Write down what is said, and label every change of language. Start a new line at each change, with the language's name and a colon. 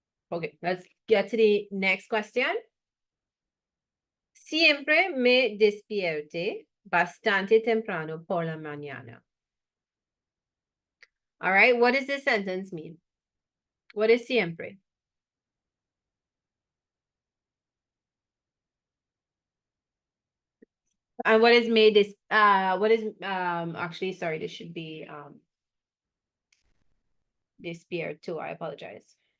English: Okay, let's get to the next question.
Spanish: Siempre me despierte bastante temprano por la mañana.
English: All right, what does this sentence mean? What is siempre? And what is made this, actually, sorry, this should be, despierto, I apologize.